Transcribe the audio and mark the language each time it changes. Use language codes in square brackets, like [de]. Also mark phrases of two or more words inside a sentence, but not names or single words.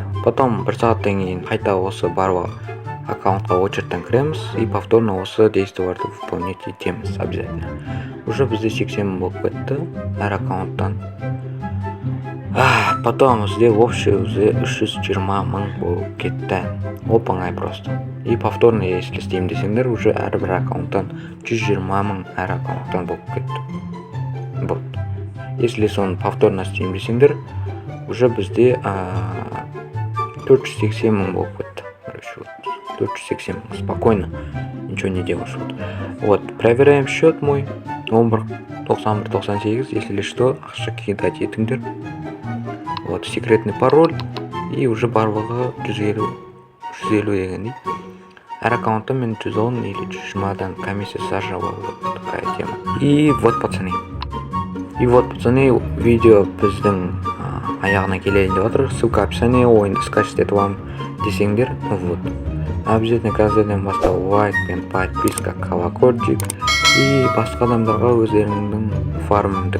[kk] Потом бір сағаттан кейін қайта осы барлық аккаунтқа очередьтен кіреміз [ru] и повторно [kk] осы действияларды выполнять етеміз обязательно. Уже бізде 80 мың болып кетті әр аккаунттан. Потом бізде общий 320 мың болып кетті. Оп-оңай просто. [ru] И повторно, если [kk] істеймін десеңдер, уже әрбір аккаунттан 120 мың әр аккаунттан болып кетті. Вот. Если соны повторно істеймін десеңдер, уже бізде 480 мың болып кетті. 480 мың. [ru] Спокойно. Ничего не делаешь. Вот. Проверяем счет мой. 9198, если что, [kk] ақша кидать етіңдер. [ru] Вот. Секретный пароль. И уже [kk] барлығы 150 дегендей. Әр аккаунтта мен 110 или 120-дан комиссия сажала. [ru] Вот такая тема. И вот, пацаны, [kk] видео біздің аяғына келейін деп отыр. [ru] Ссылка описание, [kk] ойынды скачать етіп аламын десеңдер. [ru] Вот. [kk] Обязательно қазірден бастап лайк пен подписка, колокольчик. И басқа адамдарға өздеріңнің фармыңды көрсетіңдер.